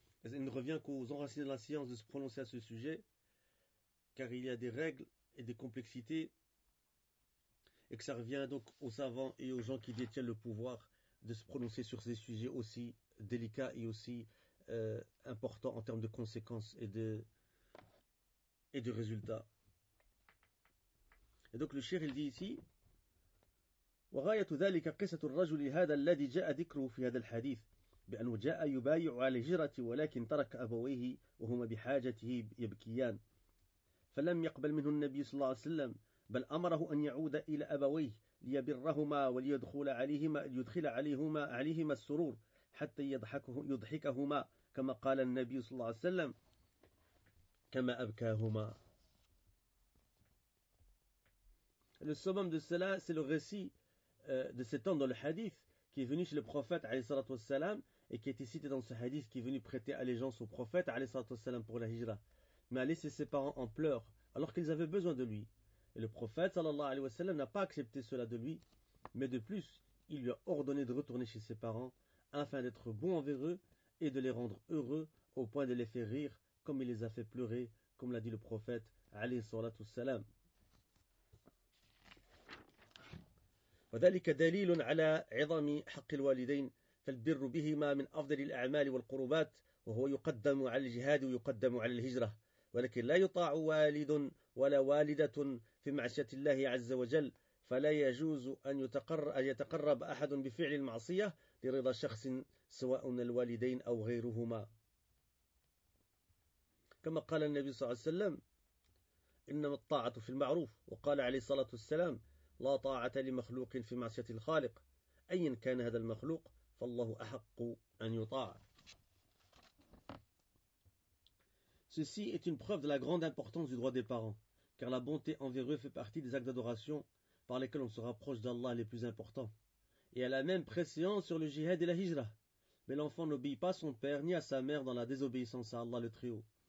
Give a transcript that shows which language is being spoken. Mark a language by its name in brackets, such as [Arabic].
[French] Il ne revient qu'aux enracinés de la science de se prononcer à ce sujet, car il y a des règles et des complexités, et que ça revient donc aux savants et aux gens qui détiennent le pouvoir de se prononcer sur ces sujets aussi délicats et aussi importants en termes de conséquences et de résultats. Et donc le cheikh, il dit ici, [Arabic] وغاية ذلك قصة الرجل هذا الذي جاء ذكره في هذا الحديث بأنه جاء يبايع على الهجرة ولكن ترك أبويه وهما بحاجته يبكيان فلم يقبل منه النبي صلى الله عليه وسلم بل أمره أن يعود إلى أبويه ليبرهما وليدخل عليهما عليهما السرور حتى يضحكهما كما قال النبي صلى الله عليه وسلم كما أبكاهما. [French] Le summum de cela, c'est le récit de cet homme dans le hadith qui est venu chez le prophète alayhi salatu wassalam, et qui a été cité dans ce hadith qui est venu prêter allégeance au prophète alayhi salatu wassalam pour la hijra, mais a laissé ses parents en pleurs alors qu'ils avaient besoin de lui. Et le prophète sallallahu alayhi wassalam n'a pas accepté cela de lui, mais de plus il lui a ordonné de retourner chez ses parents afin d'être bon envers eux et de les rendre heureux au point de les faire rire comme il les a fait pleurer, comme l'a dit le prophète alayhi salatu wassalam. [Arabic] وذلك دليل على عظم حق الوالدين فالبر بهما من أفضل الأعمال والقربات وهو يقدم على الجهاد ويقدم على الهجرة ولكن لا يطاع والد ولا والدة في معصية الله عز وجل فلا يجوز أن يتقرب أحد بفعل المعصية لرضا شخص سواء الوالدين أو غيرهما كما قال النبي صلى الله عليه وسلم إنما الطاعة في المعروف وقال عليه الصلاة والسلام لا طاعة لمخلوق في معصية الخالق أيا كان هذا المخلوق فالله أحق أن يطاع. [French] Ceci est une preuve de la grande importance du droit des parents, car la bonté envers eux fait partie des actes d'adoration par lesquels on se rapproche d'Allah les plus importants, et a la même préséance sur le jihad et la hijra. Mais l'enfant n'obéit pas à son père ni à sa mère dans la désobéissance à Allah le Très-Haut.